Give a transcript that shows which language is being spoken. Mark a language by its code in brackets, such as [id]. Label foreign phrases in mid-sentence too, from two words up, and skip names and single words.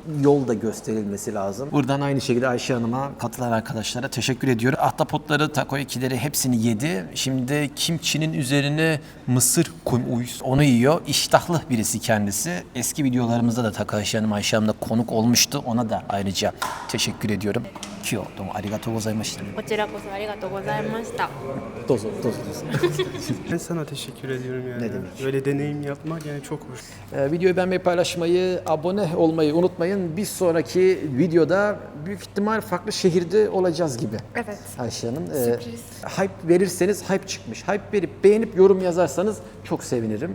[tr] Yol da gösterilmesi lazım. Buradan aynı şekilde Ayşe Hanım'a, katılan arkadaşlara teşekkür ediyorum. Ahtapotları, takoyakileri hepsini yedi. Şimdi kimçinin üzerine mısır koymuş. Onu yiyor. İştahlı birisi kendisi. Eski videolarımızda da Takahashi Hanım, Ayşe Hanım'la konuk olmuştu. Ona da ayrıca teşekkür ediyorum. [ja] 今日、どうもありがとうございました. こちらこそありがとうございましたどうぞ、どうぞ、どうぞ. [tr] Ben sana teşekkür ediyorum yani. Ne demek? Böyle deneyim yapmak yani çok hoş. Videoyu beğenmeyi, paylaşmayı, abone olmayı unutmayın. Bir sonraki videoda büyük ihtimal farklı şehirde olacağız gibi. Evet. Ayşe Hanım. Sürpriz. Hype verirseniz hype çıkmış. Hype verip beğenip yorum yazarsanız çok sevinirim.